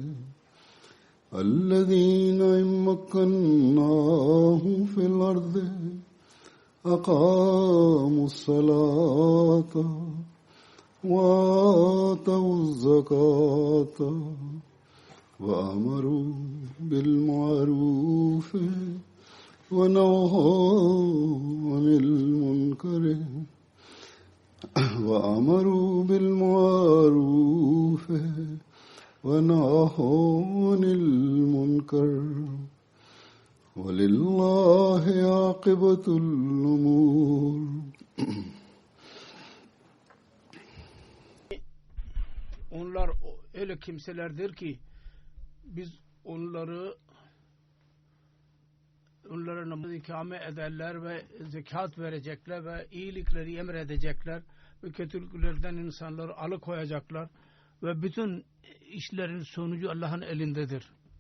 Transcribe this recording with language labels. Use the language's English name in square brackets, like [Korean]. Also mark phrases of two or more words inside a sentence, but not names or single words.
[Arabic] أقاموا الصلاة وآتوا الزكاة وأمروا بالمعروف ونهوا عن المنكر وأمروا بالمعروف ونهوا عن المنكر ولله عاقبة الأمور. [Turkish] Onlar öyle kimselerdir ki biz onlara namaz ikame ederler ve zekat verecekler ve iyilikleri emredecekler ve kötülüklerden insanları alıkoyacaklar ve bütün işlerin sonucu Allah'ın elindedir.